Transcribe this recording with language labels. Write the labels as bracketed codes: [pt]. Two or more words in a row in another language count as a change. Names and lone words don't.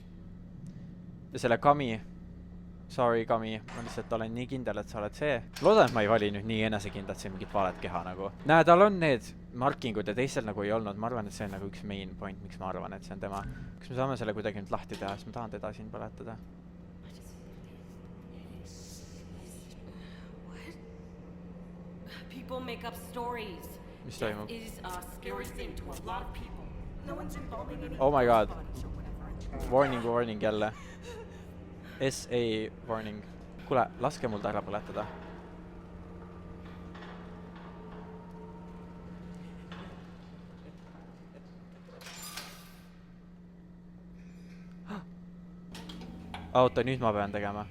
[et] Ja selle kami Sorry, Kami, ma lihtsalt olen nii kindel, et sa oled see. Loodan, et ma ei vali nüüd nii enesekindlalt siin mingit valet keha nagu. Näe, tal on need markingud ja teistel nagu ei olnud. Ma arvan, et see on nagu üks [en] main point, [et] miks ma arvan, et see on tema. Kas me saame selle kuidagi nüüd lahti teha, siis ma tahan teda siin põletada. [en] People make up stories. [et] Mis toimub? [en] Is a scary thing to a lot of people. No one's involving any Oh my god. bodies or whatever. [et] Warning jälle. [en] SA warning. [et] Kuule, laske mul ta ära põletada. Oota, nüüd ma pean tegema.